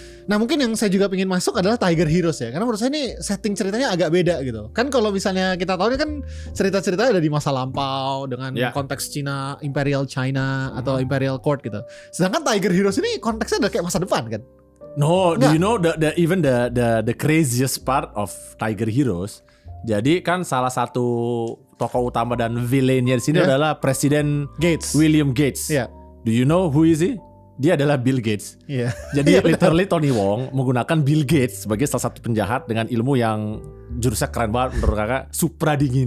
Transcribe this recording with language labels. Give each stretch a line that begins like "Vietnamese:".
Indonesian: Nah mungkin yang saya juga pengen masuk adalah Tiger Heroes ya, karena menurut saya ini setting ceritanya agak beda gitu. Kan kalau misalnya kita tahu ini kan cerita-cerita ada di masa lampau dengan konteks Cina, Imperial China atau Imperial Court gitu. Sedangkan Tiger Heroes ini konteksnya udah kayak masa depan kan?
English: No, do you know the craziest part of Tiger Heroes?
Indonesian: Jadi kan salah satu tokoh utama dan villainnya di sini adalah Presiden
English: Gates. William Gates. Do you know who is he?
Indonesian: Dia adalah
English: Bill Gates.
Indonesian: Jadi literally Tony Wong menggunakan Bill Gates sebagai salah satu penjahat dengan ilmu yang jurusnya keren banget menurut kakak, supra dingin.